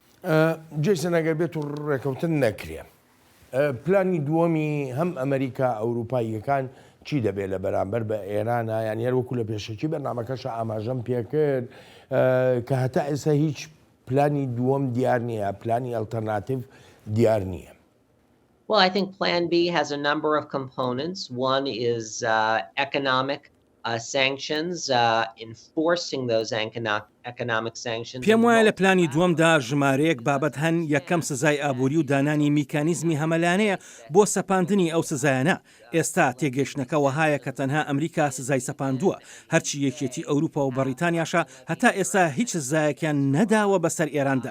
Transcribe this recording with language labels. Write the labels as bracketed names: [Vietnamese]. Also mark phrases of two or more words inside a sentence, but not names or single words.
[Central Kurdish] جێسن ئەگەر بێت و ڕێکەوتن نەکرێ. پلانی دووەمی هەم ئەمریکا ئەوروپاییەکان چی دەبێت لە بەرامبەر بە ئێرانە یان هەروەکو لە پێشەکی بەرنامەکەش ئاماژەم پێکرد کە هەتا ئێستا هیچ پلانی دووەم دیار نییە پلانی ئەلتەرناتیڤ دیار نییە. [English] Well, I think Plan B has a number of components. One is economic sanctions, enforcing those economic sanctions. [Central Kurdish] پێم وایە لە پلانی دووەمدا ژمارەیەک بابەت هەن یەکەم سزای ئابووری و دانانی میکانیزمی هەمەلانەیە بۆ سەپاندنی ئەو سزایانە. ئێستا تێگەشتنەکە وەهایە کە تەنها ئەمریکا سزای سەپاندووە. هەرچی یەکێتی ئەوروپا و بەریتانیاشە هەتا ئێستا هیچ سزایەکیان نەداوە بەسەر ئێراندا.